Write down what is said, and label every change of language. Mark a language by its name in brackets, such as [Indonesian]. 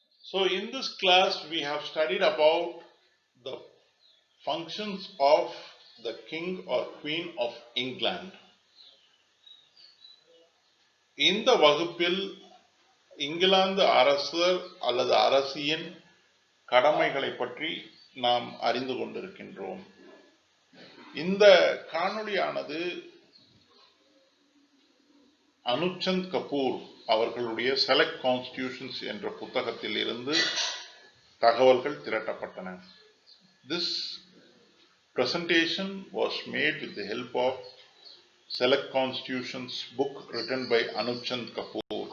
[English] So in this class we have studied about the functions of the king or queen of England. [Tamil] இந்த வகுப்பில் இங்கிலாந்து அரசர் அல்லது அரசியின் கடமைகளை பற்றி நாம் அறிந்து கொண்டிருக்கின்றோம். இந்த காணொளியானது அனுப்சந்த் கபூர் அவர்களுடைய செலக்ட் கான்ஸ்டிடியூஷன்ஸ் என்ற புத்தகத்தில் இருந்து தகவல்கள் திரட்டப்பட்டன. [English] This presentation was made with the help of Select Constitutions book written by Anup Chand Kapoor.